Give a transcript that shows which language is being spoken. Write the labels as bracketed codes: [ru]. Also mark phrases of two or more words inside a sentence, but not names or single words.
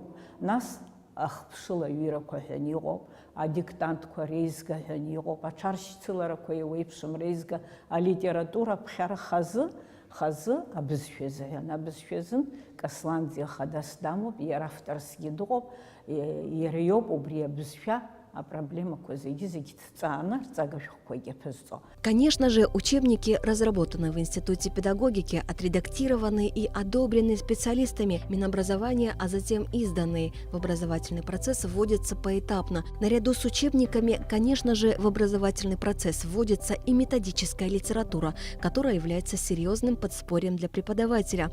[ab] Нас ахԥшылаҩырақәа ҳәан иҟоуп, адиктантқәа реизга ҳәан иҟоуп, аҽаршьцыларақәа еиуеиԥшым реизга, алитература ԥхьара хазы абызшәазы ҳәан. Абызшәазын Касланӡе Хадас дамоуп, иара авторсгьы дыҟоуп, иара иоуп убри абызшәа проблемақәа зегьы ҭҵааны рҵага шәҟәқәагьы аԥызҵо. [ru] Конечно же, учебники, разработанные в Институте педагогики, отредактированы и одобрены специалистами Минобразования, а затем изданные в образовательный процесс, вводятся поэтапно. Наряду с учебниками, конечно же, в образовательный процесс вводится и методическая литература, которая является серьезным подспорьем для преподавателя.